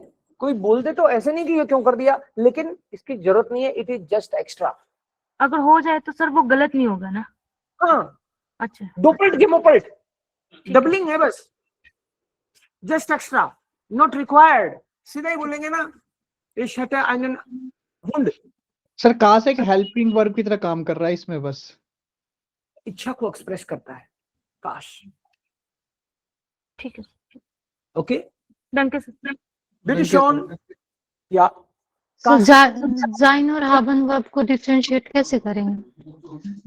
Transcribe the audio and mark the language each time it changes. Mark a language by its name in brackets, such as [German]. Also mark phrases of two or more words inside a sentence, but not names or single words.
[Hindi] कोई बोल दे तो ऐसे नहीं कि ये क्यों कर दिया, लेकिन इसकी जरूरत नहीं है, [English] it is just extra. [Hindi] अगर हो जाए तो सर वो गलत नहीं होगा ना? हाँ, अच्छा, [German] doppelt gemoppelt, [Hindi] ठीक है। [English] डबलिंग है बस, just extra, not required. [Hindi] सीधा ही बोलेंगे ना, [German] ich hatte einen Hund। [Hindi] सर काश एक हेल्पिंग वर्ब की तरह काम कर रहा है इसमें बस। इच्छा को एक्सप्रेस करता है काश। ठीक है, ओके, [German] डन के सर। bitte schön ja [Hindi] सर जाइन और हाबन वर्ब को डिफरेंशिएट कैसे करेंगे?